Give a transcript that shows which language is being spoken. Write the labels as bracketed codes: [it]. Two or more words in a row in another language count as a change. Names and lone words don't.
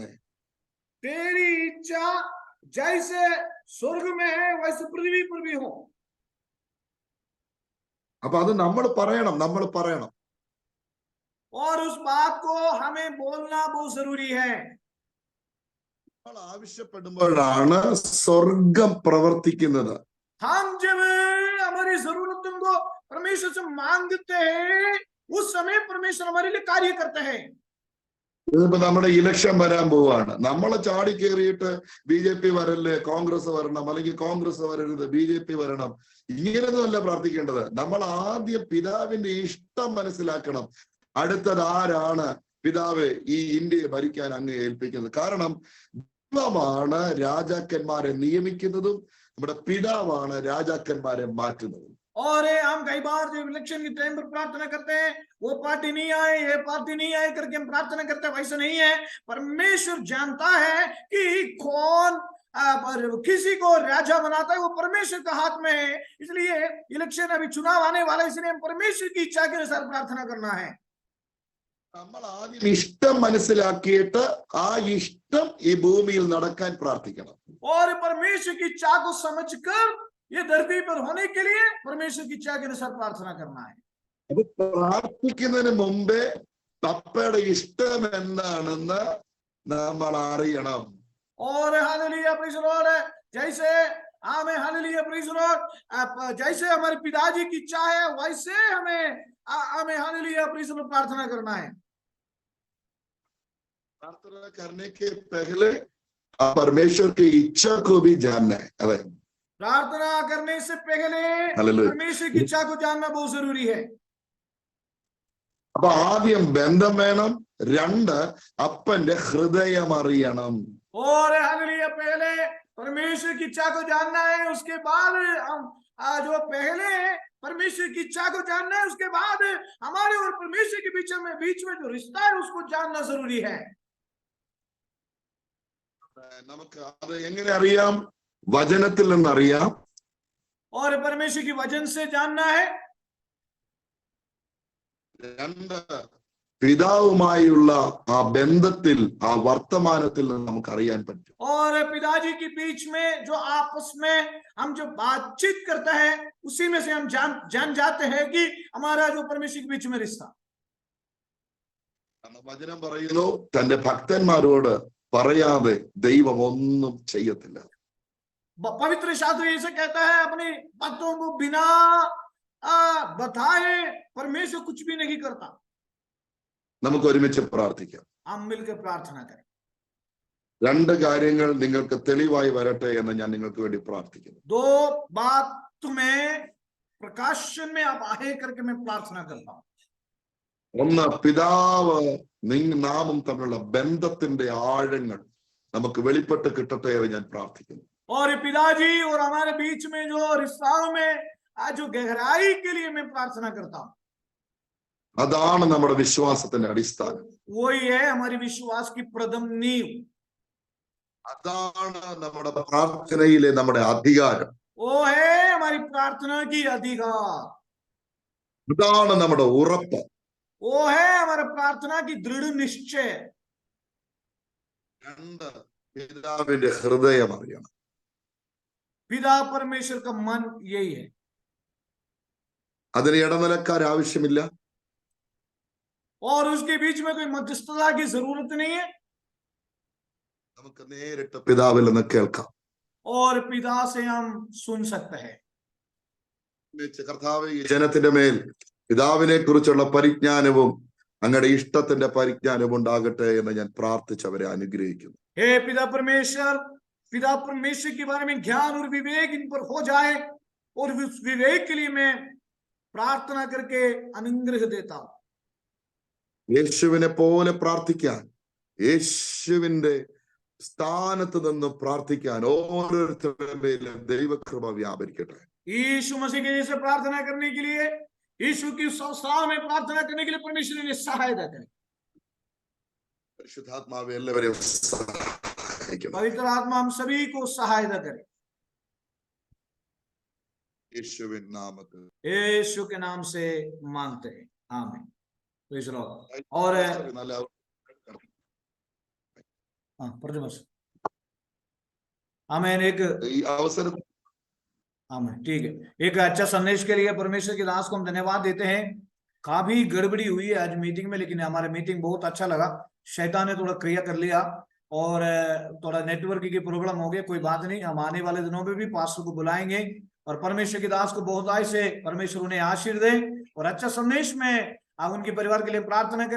[hi] तेरी इच्छा जैसे स्वर्ग में है वैसे पृथ्वी पर भी हो. [ml] അപ്പൊ അത് നമ്മൾ പറയണം. [hi] और उस बात को हमें बोलना बहुत जरूरी है. [ml] നമ്മൾ ആവശ്യപ്പെടുമ്പോഴാണ് സ്വർഗം പ്രവർത്തിക്കുന്നത്. [hi] हम जब हमारी जरूरतों को परमेश्वर से मांगते हैं उस समय परमेश्वर हमारे लिए कार्य करते हैं. [ml] ഇതിപ്പോ നമ്മുടെ ഇലക്ഷൻ വരാൻ പോവാണ്. നമ്മളെ ചാടി കയറിയിട്ട് BJP വരല്ലേ, കോൺഗ്രസ് വരണം, അല്ലെങ്കിൽ കോൺഗ്രസ് വരരുത്, BJP വരണം, ഇങ്ങനെയൊന്നും അല്ല പ്രാർത്ഥിക്കേണ്ടത്. നമ്മൾ ആദ്യം പിതാവിന്റെ ഇഷ്ടം മനസ്സിലാക്കണം. അടുത്തത് ആരാണ് പിതാവ് ഈ ഇന്ത്യയെ ഭരിക്കാൻ അങ്ങ് ഏൽപ്പിക്കുന്നത്. കാരണം ദൈവമാണ് രാജാക്കന്മാരെ നിയമിക്കുന്നതും നമ്മുടെ പിതാവാണ് രാജാക്കന്മാരെ മാറ്റുന്നതും. [hi] और हम कई बार जो इलेक्शन के टाइम पर प्रार्थना करते हैं, वो पार्टी नहीं आए, ये पार्टी नहीं आए करके हम प्रार्थना करते हैं, वैसा नहीं है। परमेश्वर जानता है कि कौन पर किसी को राजा बनाता है, वो परमेश्वर का हाथ में है। इसलिए इलेक्शन, अभी चुनाव आने वाला है, इसलिए हम परमेश्वर की इच्छा के अनुसार प्रार्थना करना है। [ml] നമ്മൾ ആദ്യം ഇഷ്ടം മനസ്സിലാക്കിയിട്ട് ആ ഇഷ്ടം ഈ ഭൂമിയിൽ നടക്കാൻ പ്രാർത്ഥിക്കണം. [hi] और परमेश्वर की इच्छा को समझकर ये धरती पर होने के लिए परमेश्वर की इच्छा के अनुसार प्रार्थना करना है। [ml] അത് പ്രാർത്ഥിക്കുന്നതിന് മുമ്പേ പപ്പയുടെ ഇഷ്ടം എന്താണെന്ന് നമ്മൾ അറിയണം. [hi] और [en] hallelujah praise the lord, [hi] जैसे हमें [en] hallelujah praise the lord, [hi] जैसे हमारे पिताजी की इच्छा है वैसे हमें [en] hallelujah praise the lord [hi] प्रार्थना करना है। प्रार्थना करने के पहले परमेश्वर की इच्छा को भी जानना है. अरे प्रार्थना करने से पहले हालेलुया. परमेश्वर की इच्छा को जानना बहुत जरूरी है। [ml] അപ്പൊ ആദ്യം ബന്ധം വേണം, രണ്ട് അപ്പന്റെ ഹൃദയം അറിയണം. [hi] और हालेलुया पहले परमेश्वर की इच्छा को जानना है, उसके बाद हम जो पहले परमेश्वर की इच्छा को जानना है, उसके बाद हमारे और परमेश्वर के बीच में जो रिश्ता है उसको जानना जरूरी है। [ml] നമുക്ക് അത് എങ്ങനെ അറിയാം? വചനത്തിൽ നിന്ന് അറിയാം. [hi] और परमेश्वर की वचन से जानना है। [ml] രണ്ട് പിതാവുമായുള്ള ആ ബന്ധത്തിൽ, ആ വർത്തമാനത്തിൽ നിന്ന് നമുക്ക് അറിയാൻ പറ്റും. [hi] और पिताजी के बीच में जो आपस में हम जो बातचीत करते हैं, उसी में से हम जान जाते हैं कि हमारा जो परमेश्वर के बीच में रिश्ता। [ml] വചനം പറയുന്നു, തന്റെ ഭക്തന്മാരോട് പറയാതെ ദൈവം ഒന്നും ചെയ്യത്തില്ല. [hi] पवित्र शास्त्र ऐसे कहता है, अपने भक्तों को बिना बताए परमेश्वर कुछ भी नहीं करता। [ml] നമുക്ക് ഒരുമിച്ച് പ്രാർത്ഥിക്കാം. [hi] हम मिलकर प्रार्थना करें। [ml] രണ്ട് കാര്യങ്ങൾ നിങ്ങൾക്ക് തെളിവായി വരട്ടെ എന്ന് ഞാൻ നിങ്ങൾക്ക് വേണ്ടി പ്രാർത്ഥിക്കുന്നു. [hi] दो बात तुम्हें प्रकाशन में आप आए करके मैं प्रार्थना करता हूं। [ml] ഒന്ന്, പിതാവ് നാമും തമ്മിലുള്ള ബന്ധത്തിന്റെ ആഴങ്ങൾ നമുക്ക് വെളിപ്പെട്ട് കിട്ടട്ടെ എന്ന് ഞാൻ പ്രാർത്ഥിക്കുന്നു. [hi] और पिताजी और हमारे बीच में जो रिश्ताओं में जो गहराई के लिए मैं प्रार्थना करता हूं। [ml] അതാണ് നമ്മുടെ വിശ്വാസത്തിന്റെ അടിസ്ഥാനം. [hi] वही है हमारी विश्वास की प्रथम नींव। [ml] അതാണ് നമ്മുടെ പ്രാർത്ഥനയിലെ നമ്മുടെ അധികാരം. [hi] वो है हमारी प्रार्थना की अधिकार। [ml] അതാണ് നമ്മുടെ ഉറപ്പ്. [hi] वो है हमारा प्रार्थना की दृढ़ निश्चय। [ml] രണ്ട്, പിതാവിന്റെ ഹൃദയം അറിയണം. [hi] पिता परमेश्वर का मन यही है। [ml] അതിന് ഇടനിലക്കാർ ആവശ്യമില്ല. [hi] और उसके बीच में कोई मध्यस्थता की जरूरत नहीं है। [ml] നമുക്ക് നേരിട്ട് പിതാവിൽ നിന്ന് കേൾക്കാം. [hi] और पिता से हम सुन सकते हैं। [ml] കർത്താവേ, ഈ ജനത്തിന്റെ മേൽ പിതാവിനെ കുറിച്ചുള്ള പരിജ്ഞാനവും അങ്ങയുടെ ഇഷ്ടത്തിന്റെ പരിജ്ഞാനവും ഉണ്ടാകട്ടെ എന്ന് ഞാൻ പ്രാർത്ഥിച്ചവരെ അനുഗ്രഹിക്കുന്നു. [hi] हे पिता परमेश्वर के बारे में ज्ञान और विवेक इन पर हो जाए, और उस विवेक के लिए मैं प्रार्थना करके अनुग्रह देता हूं। [ml] യേശുവിനെ പോലെ പ്രാർത്ഥിക്കാൻ, യേശുവിന്റെ സ്ഥാനത്ത് നിന്ന് പ്രാർത്ഥിക്കാൻ ഓരോരുത്തരുടെ മേലും ദൈവകൃപ വ്യാപരിക്കട്ടെ. [hi] यीशु मसीह के जैसे प्रार्थना करने के लिए, यीशु की संस्था में प्रार्थना करने के लिए परमेश्वर ने सहायता करें। [ml] പരിശുദ്ധാത്മാവെ എല്ലാവരെയും സഹായിക്കണം. [hi] पवित्र आत्मा हम सभी को सहायता करे। [ml] യേശുവിൻ നാമത്തിൽ [hi] यीशु के नाम से मांगते हैं, आमीन। [en] praise the lord. [hi] और आमीन। एक [ml] ഈ അവസരം [hi] आमीन, ठीक है। एक अच्छा संदेश के लिए परमेश्वर के दास को हम धन्यवाद देते हैं। काफी गड़बड़ी हुई है आज मीटिंग में, लेकिन हमारा मीटिंग बहुत अच्छा लगा। शैतान ने थोड़ा क्रिया कर लिया और थोड़ा नेटवर्क की प्रॉब्लम हो गई, कोई बात नहीं। हम आने वाले दिनों में भी पास्टर को बुलाएंगे और परमेश्वर के दास को बहुत आय से परमेश्वर उन्हें आशीर्वाद दे और अच्छा संदेश में आप उनके परिवार के लिए प्रार्थना करें।